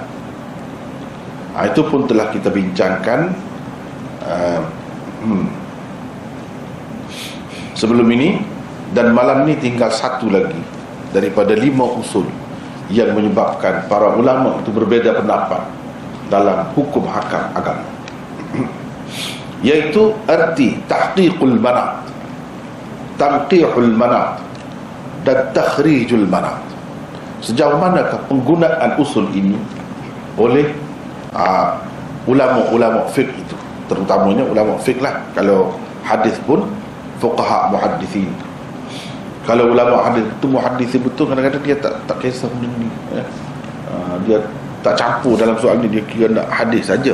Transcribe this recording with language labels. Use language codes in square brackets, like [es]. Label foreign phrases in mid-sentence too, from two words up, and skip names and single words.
[ms] Itu pun telah kita bincangkan sebelum ini. Dan malam ni tinggal satu lagi daripada 5 usul yang menyebabkan para ulama itu berbeza pendapat dalam hukum hakam agama, iaitu erti [ar] تحقيق المناط، تنقيح المناط [ms] dan [ar] تخريج المناط. [ms] Sejauh manakah penggunaan usul ini oleh ulama-ulama fiqh itu, terutamanya ulama fiqh lah. Kalau hadis pun [ar] فقهاء محدثين. [ms] Kalau ulama hadis itu muhaddithin betul, kadang-kadang dia tak kisah benda ni, dia tak campur dalam soal ni, dia kira nak hadis saja.